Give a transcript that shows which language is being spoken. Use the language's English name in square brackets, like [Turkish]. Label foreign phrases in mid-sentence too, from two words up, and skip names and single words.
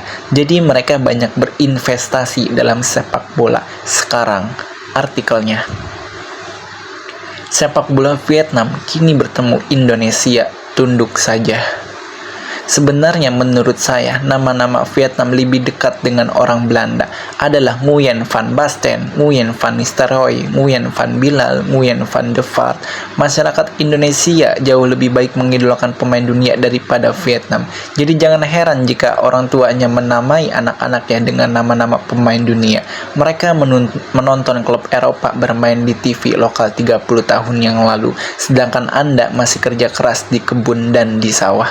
[Indonesian] Jadi mereka banyak berinvestasi dalam sepak bola. Sekarang, artikelnya. Sepak bola Vietnam kini bertemu Indonesia, tunduk saja. Sebenarnya menurut saya, nama-nama Vietnam lebih dekat dengan orang Belanda adalah Nguyen van Basten, Nguyen van Nistelrooy, Nguyen van Bilal, Nguyen van de Vaart. Masyarakat Indonesia jauh lebih baik mengidolakan pemain dunia daripada Vietnam. Jadi jangan heran jika orang tuanya menamai anak-anaknya dengan nama-nama pemain dunia. Mereka menonton klub Eropa bermain di TV lokal 30 tahun yang lalu, sedangkan Anda masih kerja keras di kebun dan di sawah.